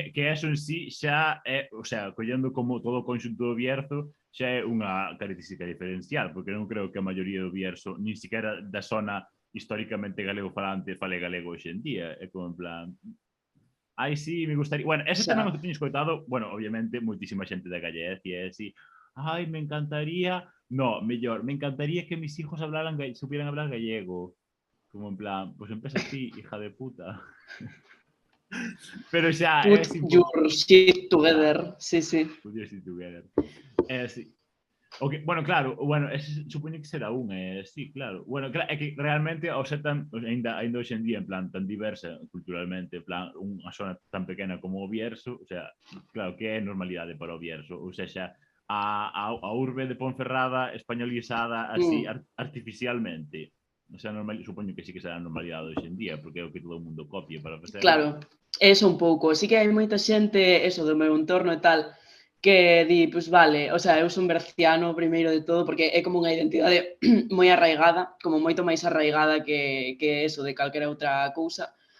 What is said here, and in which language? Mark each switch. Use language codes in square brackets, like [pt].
[gl] que eso en sí xa é, o sea, collendo como todo o conxunto do Bierzo, xa é unha característica diferencial, porque non creo que a maioría do Bierzo, nin siquiera da zona históricamente galego falante, fale galego hoxe en día. É como en plan, ai, sí, me gustaría. Bueno, eso Xa. tamén o que teño escoitado, bueno, obviamente, moitísima xente da Galicia, é así, ai, [es] me encantaría, no, mellor, me encantaría que mis hijos supieran hablar gallego. [gl] Como en plan, pues empeza ti, [es] hija de puta. [gl] Pero xa, é [en] Put [gl] así un pouco, [en] your shit [gl] xa, [en] together. [gl] Sí, sí. [en] put your shit together. [gl] É así. O que, bueno, claro, bueno, supoño que será un, sí, claro. Bueno, é que realmente, ao ser tan, ainda hoxe en día, en plan, tan diversa culturalmente, en plan, unha zona tan pequena como o Bierzo, o sea, claro, que é normalidade para o Bierzo, ou seja, a urbe de Ponferrada españolizada así artificialmente. O sea, supoño que sí que será a normalidade hoxe en día, porque é o que todo o mundo copia para facer. Claro, eso un pouco. Sí que hai moita xente, eso, do meu entorno e tal, que di, pues vale, o sea, eu son berciano primeiro de todo, porque é como unha identidade moi arraigada, como moito máis arraigada que eso de calquera outra cousa,